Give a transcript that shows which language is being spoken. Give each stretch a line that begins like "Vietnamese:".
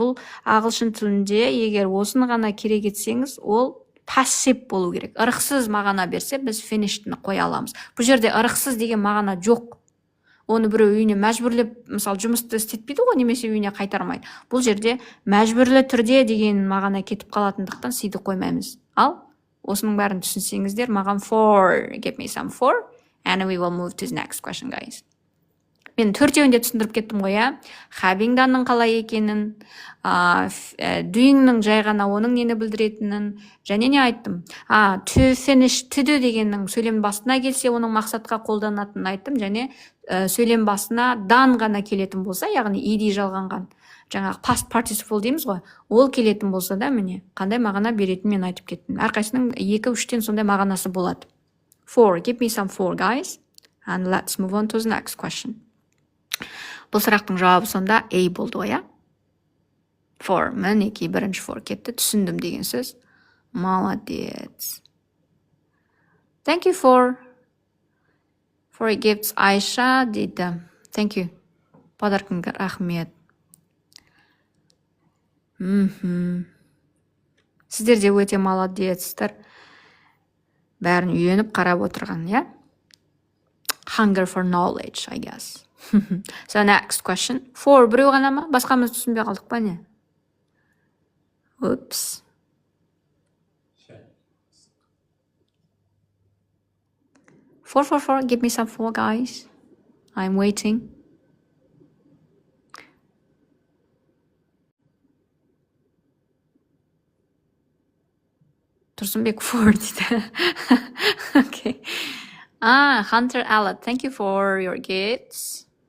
Kazakh: Бұл ағылшын тілінде егер осыны ғана керек етсеңіз, ол passive болу керек. Ырықсыз мағына берсе, біз finishті қоя аламыз. Бұл жерде ырықсыз деген мағына жоқ. Оны біреу үйіне мәжбүрлеп, мысалы, жұмысты істетпейді ғой, немесе үйіне қайтармайды. Бұл жерде мәжбүрлі түрде деген мағына кетіп қалатындықтан сиді қоймаймыз. Ал осының бәрін түсінсеңіздер, маған
English: for, give me some for, and we will move to the next question, guys.
Kazakh: Мен төртеуінде түсіндіріп кеттім ғой, having done'ның қалай екенін, doing'ның жай ғана оның нені білдіретінін, және не айттым? To finish, to do дегеннің сөйлем басына келсе, оның мақсатқа қолданатынын айттым, және сөйлем басына done ғана келетін болса, яғни ed жалғанған, жаңағы past participle дейміз ғой, ол келетін болса да, міне, қандай мағына беретін мен айтып кеттім. Әрқайсының 2-3-тен сондай мағынасы болады.
English: For, give me some for, guys. And let's move on to the next question.
Kazakh: Бұл сұрақтың жауабы сонда A болды ғой, For, мінекей бірінші for кетті, түсіндім деген сөз.
Russian: Молодец.
English: Thank you for gifts, Айша дейді. Thank you.
Kazakh: Подаркыңға рахмет. Сіздер де өте молодецсіздер. Бәрін үйреніп қарап отырған,
English: Hunger for knowledge, I guess. So next question.
Kazakh: For біреу ғана ма? Басқамыз түсінбей қалдық па не? Oops.
English: For. Give me some for, guys. I'm waiting.
Kazakh: Тұрсынбек for дейді.
English: Okay. Hunter Allet, thank you for your gifts.